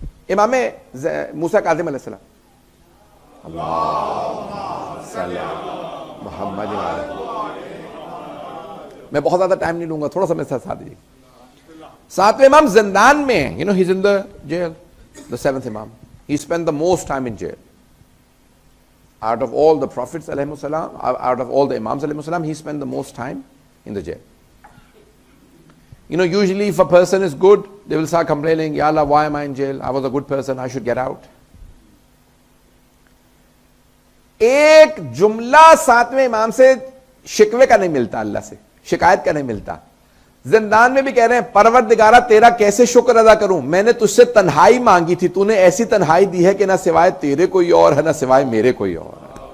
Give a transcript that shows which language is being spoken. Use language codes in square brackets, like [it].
[ur] امام موسیٰ کاظم علیہ السلام, اللہم صلی محمد میں بہت زیادہ ٹائم نہیں لوں گا, تھوڑا سا میرے ساتھ دیجیے. ساتویں امام زندان میں ہیں, [en] You know he is in the jail. The seventh imam, he spent the most time in jail. Out of all the prophets alayhimu salam, out of all the imams alayhimu salam, he spent the most time in the jail. You know, usually if a person is good, they will start complaining, Ya Allah, why am I in jail? I was a good person, I should get out. [ur] ایک جملہ ساتویں امام سے شکوے کا نہیں ملتا, اللہ سے شکایت کا نہیں ملتا. زندان میں بھی کہہ رہے ہیں پروردگارہ تیرا کیسے شکر ادا کروں, میں نے تجھ سے تنہائی مانگی تھی, تو نے ایسی تنہائی دی ہے کہ نہ سوائے تیرے کوئی اور ہے نہ سوائے میرے کوئی اور ہے.